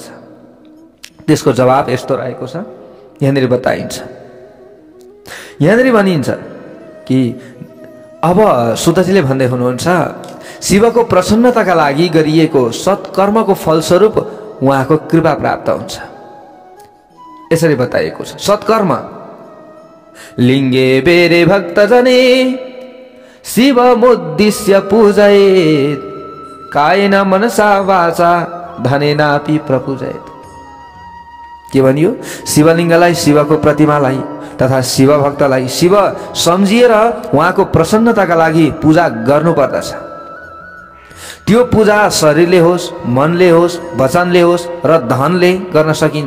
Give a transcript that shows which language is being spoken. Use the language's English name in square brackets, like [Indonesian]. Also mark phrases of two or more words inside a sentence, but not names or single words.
[Nepali] त्यसको जवाब यस्तो रहेको छ। यहाँनिर बताइन्छ, यहाँनिर भनिन्छ कि अब सुतजीले भन्दै हुनुहुन्छ शिवको प्रसन्नताका लागि गरिएको सत्कर्मको फलस्वरूप उहाँको कृपा प्राप्त हुन्छ। यसरी बताइएको छ। [Sanskrit] सत्कर्म लिङ्गे बेरे भक्तजने शिवमुद्दिश्य पूजयेत् कायेन मनसा वाचा धनेनापि प्रपूजयेत्। [Nepali] के भनियो? शिवलिङ्गलाई, शिवको प्रतिमालाई तथा शिव भक्तलाई शिव सम्झिएर उहाँको प्रसन्नताका लागि पूजा गर्नुपर्दछ। त्यो पूजा शरीरले होस्, मनले होस्, वचनले होस् र धनले गर्न सकिन्छ।